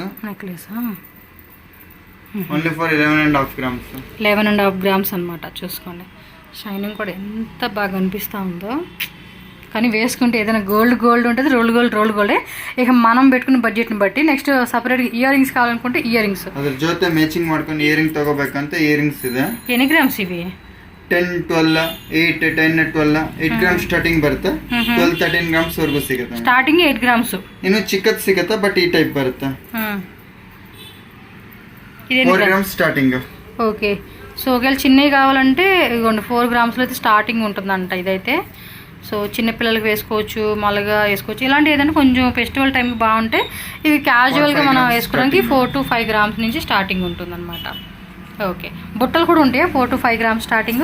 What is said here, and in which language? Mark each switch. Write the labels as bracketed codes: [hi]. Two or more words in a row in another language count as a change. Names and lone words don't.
[en] only for 11.5 grams [te] 11.5 గ్రామ్స్ అనమాట చూసుకోండి షైనింగ్ కూడా ఎంత బాగా అనిపిస్తూ ఉందో కానీ వేసుకుంటే ఏదైనా గోల్డ్ ఉంటుంది [en] roll gold [te] ఇక మనం పెట్టుకున్న బడ్జెట్ని బట్టి నెక్స్ట్ [en] separate ear rings [te] కావాలనుకుంటే [en] ear rings [kn] ಅದ್ರ ಜೊತೆ ಮ್ಯಾಚಿಂಗ್ ಮಾಡ್ಕೊಂಡು [en] ear ring [kn] ತಗೋಬೇಕಂತ [en] ear rings [kn] ಇದೆ [te] ఎన్ని గ్రామ్స్ ఇవి [kn] 10 12 8 10 12 8 [en] grams starting [kn] ಬರುತ್ತೆ 12 13 ಗ್ರಾಮ್ಸ್ ವರೆಗೂ ಸಿಗುತ್ತೆ [en] starting 8 grams [kn] ಇನ್ನು ಚಿಕ್ಕದ್ ಸಿಗುತ್ತೆ ಬಟ್ ಈ ಟೈಪ್ ಬರುತ್ತೆ 4 [en] grams starting okay so [te] ఒకవేళ చిన్నవి కావాలంటే ఇదిగోండి 4 గ్రామ్స్లో అయితే స్టార్టింగ్ ఉంటుందంట ఇదైతే సో చిన్నపిల్లలకి వేసుకోవచ్చు మళ్ళగా వేసుకోవచ్చు ఇలాంటి ఏదైనా కొంచెం [en] festival time [te] బాగుంటే ఇది క్యాజువల్గా మనం వేసుకోవడానికి 4 to 5 గ్రామ్స్ నుంచి స్టార్టింగ్ ఉంటుందన్నమాట ఓకే బుట్టలు కూడా ఉంటాయి 4 to 5 [en] grams starting